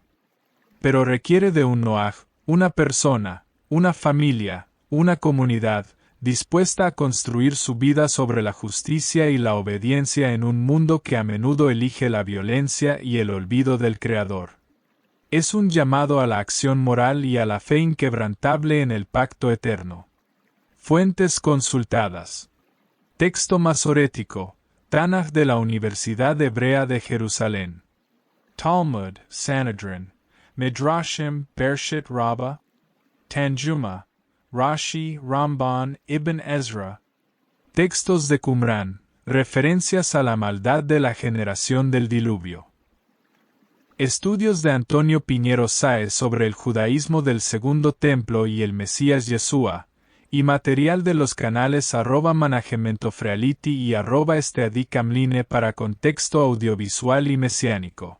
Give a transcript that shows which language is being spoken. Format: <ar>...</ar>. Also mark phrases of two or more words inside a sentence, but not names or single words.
<es>Pero requiere de un Noaj, una persona, una familia, una comunidad, dispuesta a construir su vida sobre la justicia y la obediencia en un mundo que a menudo elige la violencia y el olvido del Creador. Es un llamado a la acción moral y a la fe inquebrantable en el pacto eterno. Fuentes consultadas. Texto masorético, Tanaj de la Universidad Hebrea de Jerusalén. Talmud, Sanhedrin. Midrashim, Bereshit Rabbah. Tanjuma, Rashi, Ramban, Ibn Ezra. Textos de Qumrán, referencias a la maldad de la generación del diluvio. Estudios de Antonio Piñero Sáez sobre el judaísmo del Segundo Templo y el Mesías Yeshua, y material de los canales @managementofreality y @steadicamline para contexto audiovisual y mesiánico.</es>